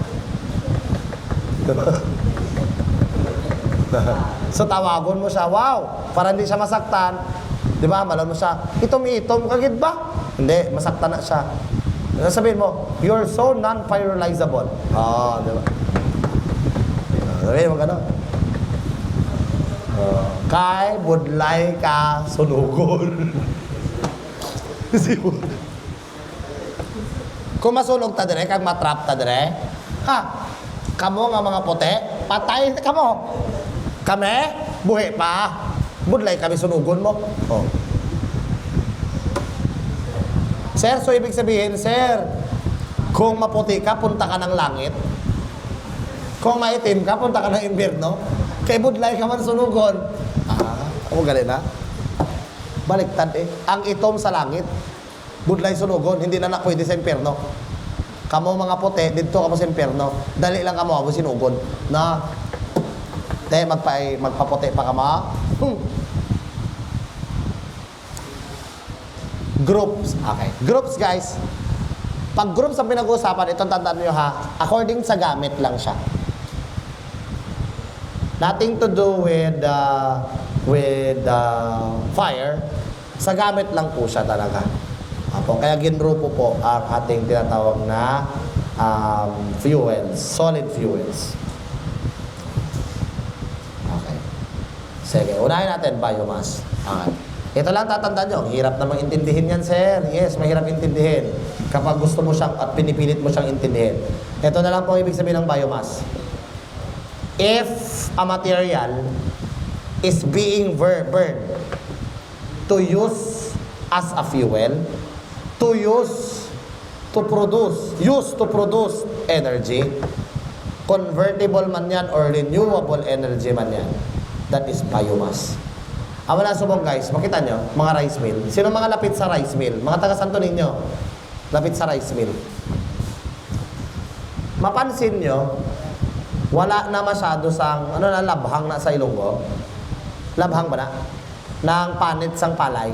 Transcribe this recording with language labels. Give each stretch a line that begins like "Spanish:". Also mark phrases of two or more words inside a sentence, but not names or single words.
Hiligaynon: So tawagon mo siya, wow, para hindi siya masaktan. Di ba, malon mo siya, itom-itom, kagid ba?
Filipino: Hindi, masaktan na siya. Sabihin mo,
English: you're so non-pyrolyzable.
Filipino: Di ba? Sabihin mo gano'n.
Hiligaynon: Kay, budlay ka, sunugon. Kung masunog ta dire, kag matrap ta dire, ha, kamo nga mga puti, patay kamo. Kami, buhi pa. Budlay kami sunugon mo. Oh. Sir,
Filipino: so ibig sabihin, sir, kung maputi ka, punta ka ng langit. Kung maitim ka, punta ka ng impyerno.
Hiligaynon: Kay budlay ka man sunugon.
Filipino: Ako galing na. Baliktad eh.
Hiligaynon: Ang itom sa langit, budlay sunugon, hindi na pwede sa impyerno. Kamo mga puti, dito kamo sa impyerno. Dali lang kamo ako sinugon. Na, magpaputi pa kamo.
English: Groups. Okay. Groups, guys.
Filipino: Pag groups ang pinag-uusapan, itong tandaan nyo ha, according sa gamit lang siya.
English: Nothing to do with fire.
Filipino: Sa gamit lang po siya talaga. Kaya ginrupo po ang ating tinatawag na fuels,
English: solid fuels.
Filipino: Okay. Sige, unahin natin biomass. Okay. Ito lang tatandaan nyo, hirap namang intindihin yan, sir. Yes, mahirap intindihin. Kapag gusto mo siyang at pinipilit mo siyang intindihin. Ito na lang po ibig sabihin ng biomass.
English: If a material is being burned to use as a fuel, use to produce energy, convertible man yan or renewable energy man yan, that is biomass.
Hiligaynon: Wala subong guys, makita nyo, mga
English: rice mill.
Hiligaynon: Sino mga lapit sa rice mill? Mga taga Santo Niño, lapit sa
English: rice mill.
Hiligaynon: Mapansin nyo, wala na masyado sang, labhang na sa Ilonggo. Labhang ba na? Nang panit sang palay.